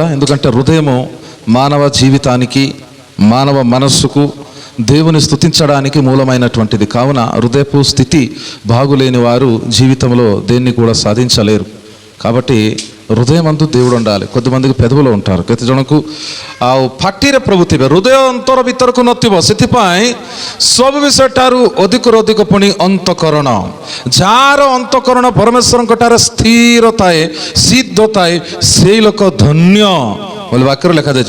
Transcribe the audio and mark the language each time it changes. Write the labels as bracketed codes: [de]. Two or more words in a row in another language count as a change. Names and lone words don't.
[te] ఎందుకంటే హృదయము మానవ జీవితానికి, మానవ మనస్సుకు, దేవుని స్తుతించడానికి మూలమైనటువంటిది. కావున హృదయపు స్థితి బాగులేని వారు జీవితంలో దేన్ని కూడా సాధించలేరు. కాబట్టి ହୃଦୟମନ୍ତୁ దేవుడు ఉండాలి. కొద్దిమందికి పెదవులు ఉంటారు, [or] କେତେ ଜଣକୁ ଆଉ ପାଟିରେ ପ୍ରଭୁ ଥିବେ, ହୃଦୟ ଅନ୍ତର ଭିତରକୁ ନଥିବ। ସେଥିପାଇଁ ସବୁ ବିଷୟଠାରୁ ଅଧିକରୁ ଅଧିକ ପୁଣି ଅନ୍ତଃକରଣ, ଯାହାର ଅନ୍ତଃକରଣ ପରମେଶ୍ୱରଙ୍କ ଠାରେ ସ୍ଥିର ଥାଏ, ସିଦ୍ଧ ଥାଏ, ସେଇ ଲୋକ ଧନ୍ୟ ବୋଲି ବାକ୍ୟରେ ଲେଖାଯାଇଛି।